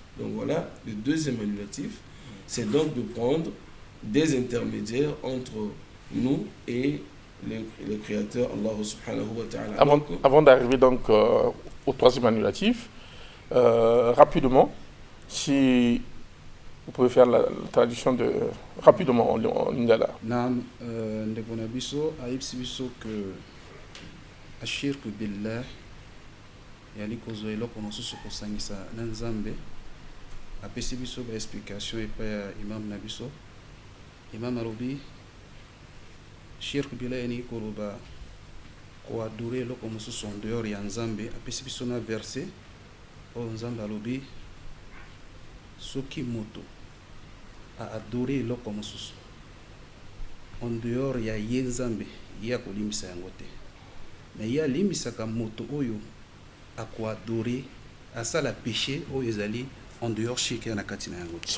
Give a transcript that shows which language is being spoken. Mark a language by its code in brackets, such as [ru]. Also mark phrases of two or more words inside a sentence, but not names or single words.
[fr] Donc voilà, le deuxième annulatif, c'est donc de prendre des intermédiaires entre nous et le Créateur, [ar] الله سبحانه وتعالى. [fr] Avant d'arriver donc au troisième annulatif, rapidement, si vous pouvez faire la traduction rapidement en lingala. [ln] Naam, ndeko na biso ayebisi biso que [ar] الشرك بالله [ln] yali kozwa eloko mosusu kosangisa na Nzambe. Apesi biso ba explication epai ya imam na biso. Imam alobi [ar] الشرك بالله [ln] yani koloba koadore eloko mosusu [fr] en dehors [ln] ya Nzambe. Apesi biso na verset oyo Nzambe alobi soki moto a adoré eloko mosusu [fr] en dehors [ln] ya ye Nzambe ye akolimbisa yango te, mais ye alimbisaka moto oyo akoadore asala péché oyo ezali [fr] en dehors [ln] shirk na kati na yango te,